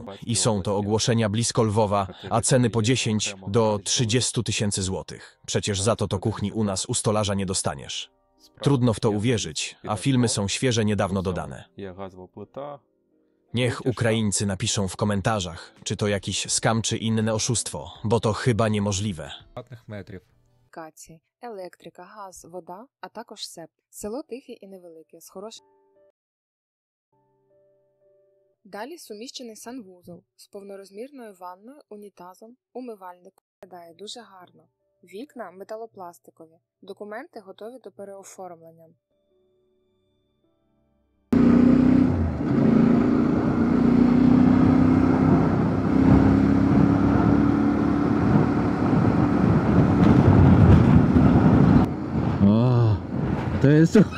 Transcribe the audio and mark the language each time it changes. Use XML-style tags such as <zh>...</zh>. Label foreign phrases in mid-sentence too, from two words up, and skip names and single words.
<pl>I są to ogłoszenia blisko Lwowa, a ceny po 10 do 30 tysięcy złotych. Przecież za to kuchni u nas u stolarza nie dostaniesz. Trudno w to uwierzyć, a filmy są świeże, niedawno dodane. Niech Ukraińcy napiszą w komentarzach, czy to jakiś skam, czy inne oszustwo, bo to chyba niemożliwe.</pl> <uk>метрів. Комунікації, електрика, газ, вода, а також СЕП. Село тихе і невелике, з хорошим. Далі суміщений санвузол з повнорозмірною ванною, унітазом, умивальником. Виглядає дуже гарно. Вікна металопластикові. Документи готові до переоформлення.</uk> <pl>O, to jest...</pl>